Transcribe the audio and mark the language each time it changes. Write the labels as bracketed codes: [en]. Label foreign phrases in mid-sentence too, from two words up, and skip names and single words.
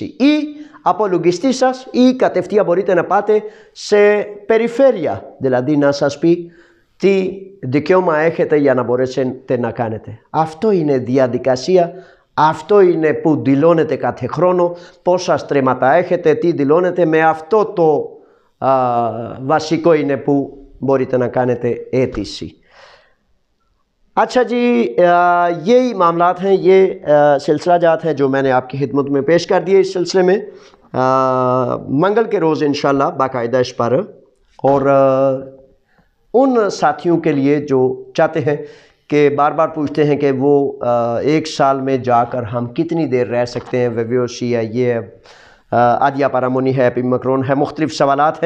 [el] Ή από λογιστή σας ή κατευθείαν μπορείτε να πάτε σε περιφέρεια, δηλαδή να σας πει τι δικαίωμα έχετε για να μπορέσετε να κάνετε. Αυτό είναι διαδικασία, αυτό είναι που δηλώνετε κάθε χρόνο, πόσα στρέμματα έχετε, τι δηλώνετε, με αυτό το βασικό είναι που μπορείτε να κάνετε αίτηση. [ur] اچھا جی، یہی معاملات ہیں، یہ سلسلہ جات ہیں جو میں نے آپ کی خدمت میں پیش کر دیے اس سلسلے میں. منگل کے روز انشاءاللہ باقاعدہ اس پر، اور ان ساتھیوں کے لیے جو چاہتے ہیں کہ بار بار پوچھتے ہیں کہ وہ 1 سال میں جا کر ہم کتنی دیر رہ سکتے ہیں، ویویوسی ہے، یہ ہے، [el] άδεια παραμονής [ur] ہے، ایپیمیکرون ہے، مختلف سوالات ہیں.